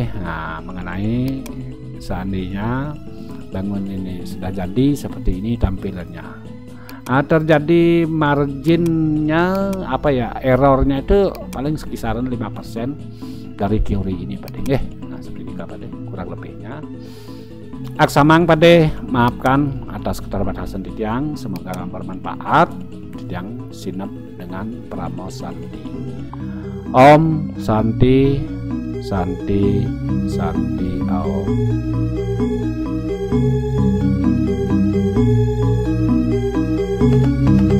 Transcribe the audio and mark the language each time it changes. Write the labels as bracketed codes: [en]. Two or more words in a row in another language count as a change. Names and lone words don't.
[id] Nah, mengenai seandainya bangun ini sudah jadi seperti ini tampilannya. Terjadi marginnya apa ya, errornya itu paling sekisaran 5% dari teori ini Pak De. Nah, seperti ini Pak De, kurang lebihnya. Aksamang Pak De, maafkan atas keterbatasan Titiang, semoga bermanfaat. [ban] Titiang sinap [id] dengan Pramo Santi. [sa] Om Santi Santi Santi Om.